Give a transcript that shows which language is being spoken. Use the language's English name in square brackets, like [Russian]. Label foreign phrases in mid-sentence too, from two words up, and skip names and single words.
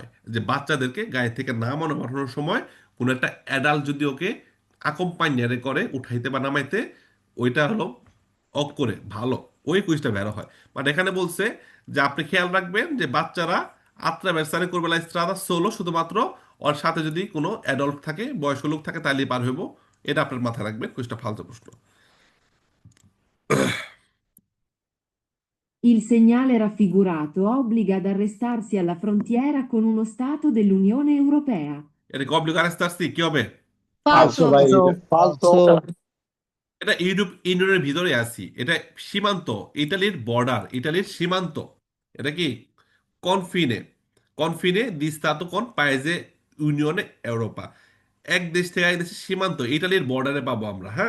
[Bangla] যে বাচ্চাদেরকে গাড়ি থেকে নামানো পাঠানোর সময় কোনো একটা অ্যাডাল্ট যদি ওকে আকম্পানিয়ারে করে উঠাইতে বা নামাইতে, ওইটা হলো অক করে ভালো, ওই কুইজটা ভালো হয়। বাট এখানে বলছে যে আপনি খেয়াল রাখবেন যে বাচ্চারা আত্রা বেসারে করবে স্ত্রাদা সোলো শুধুমাত্র, ওর সাথে যদি কোনো অ্যাডাল্ট থাকে, বয়স্ক লোক থাকে, তাহলেই পার হইব। এটা আপনার মাথায় রাখবেন, কুইজটা ফালতু প্রশ্ন। [Italian] Il segnale raffigurato obbliga ad arrestarsi alla frontiera con uno Stato dell'Unione Europea. [Bangla] এটা কবলিক আরেস্তার্সি কি হবে? ফালসো ভাই, ফালসো। এটা ইউরোপ ইউনিয়নের ভিতরে আছি, এটা সীমান্ত, ইটালির বর্ডার, ইটালির সীমান্ত। এটা কি কনফিনে, [Italian] confine di stato [Bangla] কোন পায়েজে [Italian] Unione Europea, [Bangla] এক দেশ থেকে এক দেশের সীমান্ত, ইটালির বর্ডারে পাবো আমরা, হ্যাঁ।